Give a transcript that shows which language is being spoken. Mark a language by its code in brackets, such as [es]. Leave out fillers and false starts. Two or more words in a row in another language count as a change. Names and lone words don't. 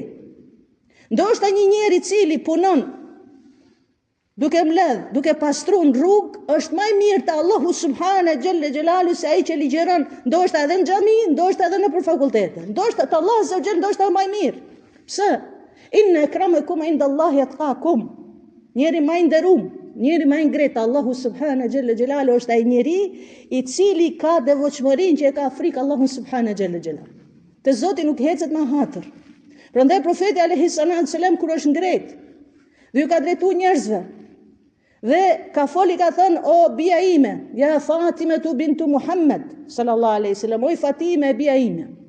[sq] Ndoshta një njeri cili punon duke mbledh, duke pastru në rrugë, është më i mirë te Allahu [ar] سبحانه جل جلاله [sq] se ai që ligjeron, ndoshta edhe në xhami, ndoshta edhe në fakultete. Ndoshta te Allahu [ar] عز وجل [sq] ndoshta më i mirë. Pse? [ar] إن أكرمكم عند الله أتقاكم. [sq] Njeri më i nderuar, njeri më i ngritë, Allahu [ar] سبحانه جل جلاله [sq] është ai njeri i cili ka devotshmërinë që e ka frikë Allahu subhanahu xhelle xhelalu. Te Zoti nuk hecet me hatër. Prandaj profeti [ar] عليه الصلاة والسلام [sq] kur është ngret, dhe ju ka drejtuar njerëzve, dhe ka foli ka thënë o bia ime, [ar] يا فاطمة بنت محمد صلى الله عليه وسلم, [sq] o Fatime bia ime.